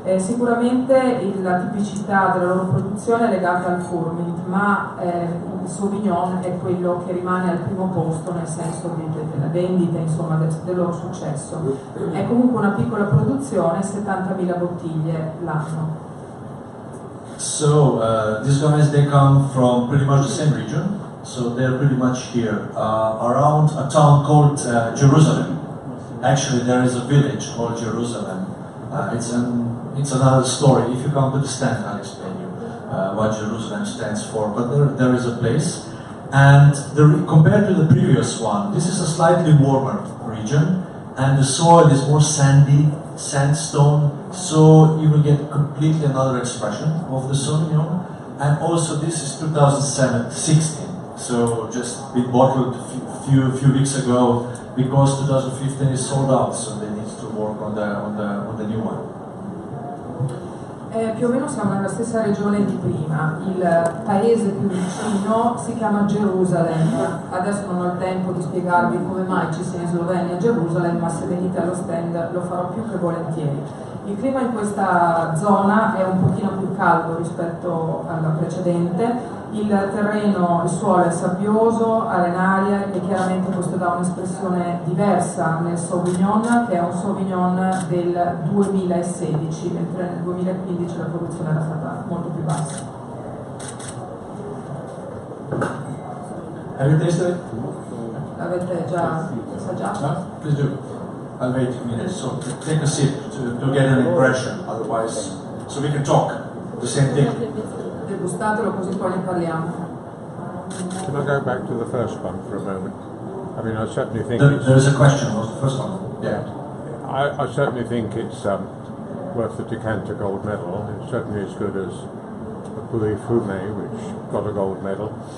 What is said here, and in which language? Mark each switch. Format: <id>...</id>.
<it>Sicuramente la tipicità della loro produzione è legata al Furmint, ma il Sauvignon è quello che rimane al primo posto nel senso della vendita, insomma, del loro successo. È comunque una piccola produzione, 70.000 bottiglie l'anno.</it> <en>So these guys, they come from pretty much the same region, so they're pretty much here around a town called Jerusalem. Actually, there is a village called Jerusalem. It's another story. If you come to the stand, I'll explain you what Jerusalem stands for. But there is a place, and compared to the previous one, this is a slightly warmer region, and the soil is more sandy, sandstone. So you will get completely another expression of the Sauvignon. And also, this is 2016. So just been bottled a few weeks ago because 2015 is sold out. So they need to work on the new one.</en> <it>Più o meno siamo nella stessa regione di prima, il paese più vicino si chiama Gerusalemme. Adesso non ho il tempo di spiegarvi come mai ci sia in Slovenia Gerusalemme, ma se venite allo stand lo farò più che volentieri. Il clima in questa zona è un pochino più caldo rispetto alla precedente, il terreno, il suolo è sabbioso, arenaria e chiaramente questo dà un'espressione diversa nel Sauvignon, che è un Sauvignon del 2016, mentre nel 2015 la produzione era stata molto più bassa.</it> <en>Have you tasted it?</en> <it>L'avete già assaggiato?</it> <en>No? Please do. I'll wait a minute. So take a sip to get an impression. Otherwise, so we can talk the same thing.</en> <it>Degustatelo così poi ne parliamo.</it> <en>Can I go back to the first one for a moment? I mean, I certainly think There is a question. What's the first one? Yeah. I certainly think it's worth the decanter gold medal. It's certainly as good as the Pouilly Fumé, which got a gold medal.</en>